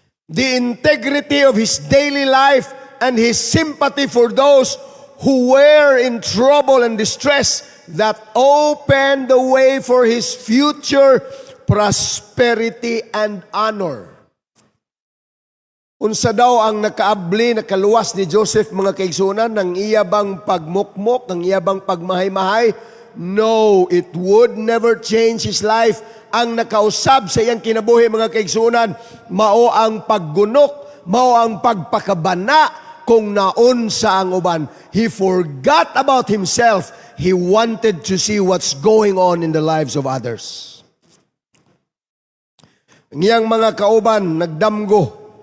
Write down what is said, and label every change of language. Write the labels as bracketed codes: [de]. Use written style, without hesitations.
[en] The integrity of his daily life and his sympathy for those who were in trouble and distress that opened the way for his future prosperity and honor. [ceb] Unsa daw ang nakaabli, nakaluwas ni Joseph mga kaigsunan ng iyabang pagmukmok, ng iyabang pagmahay-mahay? [en] No, it would never change his life. [ceb] Ang nakausab sa iyang kinabuhi mga kaigsunan, mao ang paggunok, mao ang pagpakabana kung naunsa ang uban. [en] He forgot about himself. He wanted to see what's going on in the lives of others. [ceb] Ang iyang mga kauban, nagdamgo.